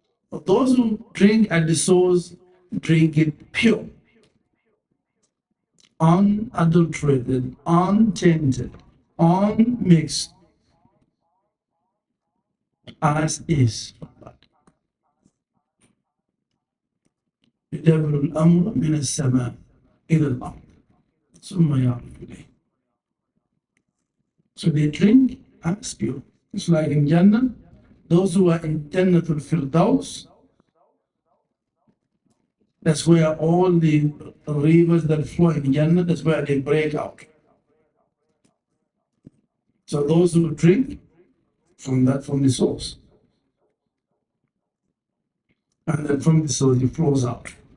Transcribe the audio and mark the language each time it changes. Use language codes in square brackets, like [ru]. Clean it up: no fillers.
[en] But those who drink at the source drink it pure, unadulterated, untainted, unmixed, as is. [ar] يدبر الأمر من السماء إلى الأرض ثم يعرف إليه. [en] So they drink as pure. It's like in Jannah, those who are in Jannatul Firdaus, that's where all the rivers that flow in Jannah, that's where they break out. So those who drink from the source, and then from the source it flows out.